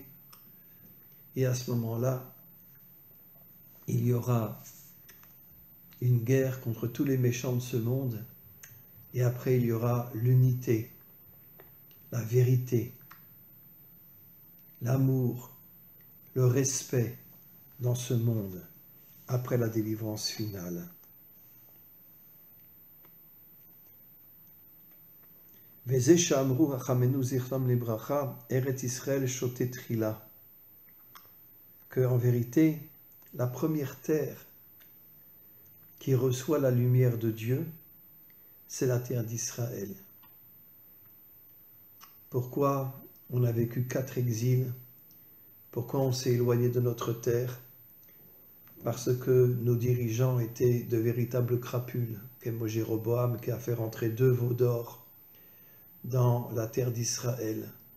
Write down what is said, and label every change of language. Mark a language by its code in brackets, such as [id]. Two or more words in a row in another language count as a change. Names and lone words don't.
[fr] Et à ce moment-là, il y aura une guerre contre tous les méchants de ce monde. Et après, il y aura l'unité, la vérité, l'amour, le respect dans ce monde après la délivrance finale. [he] וזה שאמרו חכמינו זכרם לברכה, ארץ ישראל שותה תחילה. [fr] Que en vérité, la première terre qui reçoit la lumière de Dieu, c'est la terre d'Israël. Pourquoi on a vécu 4 exils? Pourquoi on s'est éloigné de notre terre? Parce que nos dirigeants étaient de véritables crapules, comme Jéroboam qui a fait rentrer 2 veaux d'or dans la terre d'Israël.